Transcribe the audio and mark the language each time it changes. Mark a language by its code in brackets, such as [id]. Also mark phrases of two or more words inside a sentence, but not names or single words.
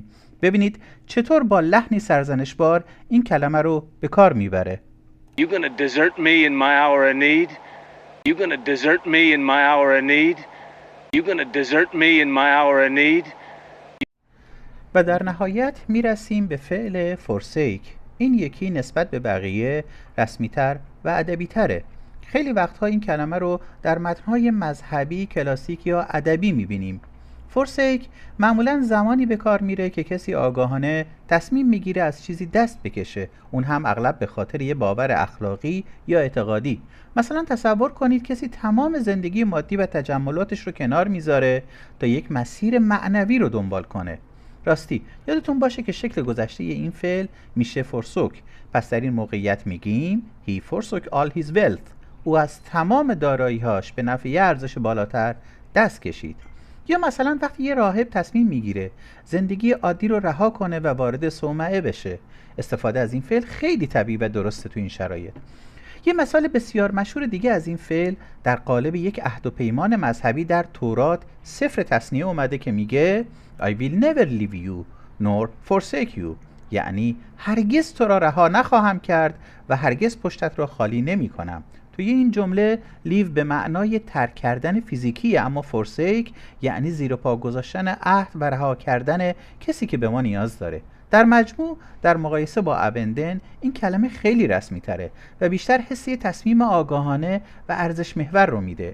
[fa] ببینید چطور با لحنی سرزنشبار این کلمه رو به کار میبره. [en] You gonna desert me in my hour of need? You gonna desert me in my hour of need? You gonna desert me in my hour of need? [fa] و در نهایت میرسیم به فعل forsake. این یکی نسبت به بقیه رسمیتر و ادبی‌تره. خیلی وقتها این کلمه رو در متن‌های مذهبی، کلاسیک یا ادبی می‌بینیم. forsake معمولاً زمانی به کار میره که کسی آگاهانه تصمیم میگیره از چیزی دست بکشه، اون هم اغلب به خاطر یه باور اخلاقی یا اعتقادی. مثلا تصور کنید کسی تمام زندگی مادی و تجملاتش رو کنار میذاره تا یک مسیر معنوی رو دنبال کنه. راستی یادتون باشه که شکل گذشته این فعل میشه forsook. پس در این موقعیت میگیم [en] he forsook all his wealth. [fa] او از تمام دارایی‌هاش به نفع یه ارزش بالاتر دست کشید. یا مثلا وقتی یه راهب تصمیم میگیره زندگی عادی رو رها کنه و وارد صومعه بشه، استفاده از این فعل خیلی طبیعی و درسته تو این شرایط. یه مثال بسیار مشهور دیگه از این فعل در قالب یک عهد و پیمان مذهبی در تورات سفر تثنیه اومده که میگه [en] I will never leave you nor forsake you، [fa] یعنی هرگز تو را رها نخواهم کرد و هرگز پشتت را خالی نمی کنم. توی این جمله لیو به معنای ترک کردن فیزیکی، اما forsake یعنی زیر پا گذاشتن عهد و رها کردن کسی که به ما نیاز داره. در مجموع در مقایسه با ابندن این کلمه خیلی رسمی تره و بیشتر حسی تصمیم آگاهانه و ارزش محور رو میده.